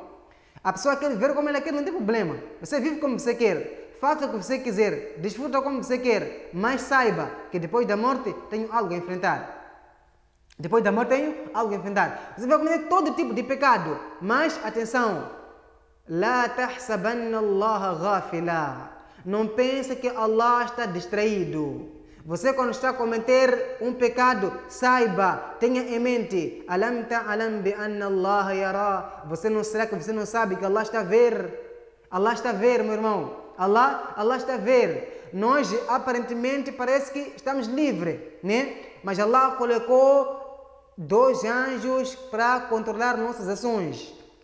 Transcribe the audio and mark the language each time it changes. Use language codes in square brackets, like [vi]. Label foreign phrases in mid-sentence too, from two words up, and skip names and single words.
[pt] A pessoa quer viver como ela quer, não tem problema. Você vive como você quer, faça o que você quiser, desfruta como você quer, mas saiba que depois da morte tenho algo a enfrentar. Você vai cometer todo tipo de pecado, mas atenção, [ar] لا تحسبن الله غافلا. [pt] Não pense que Allah está distraído. Você quando está a cometer um pecado, saiba, tenha em mente, [ar] ألم تعلم بأن الله يرى. [pt] Será que você não sabe que Allah está a ver? Allah está a ver, meu irmão. Allah está a ver. Nós aparentemente parece que estamos livres, né? Mas Allah colocou 2 anjos para controlar nossas ações.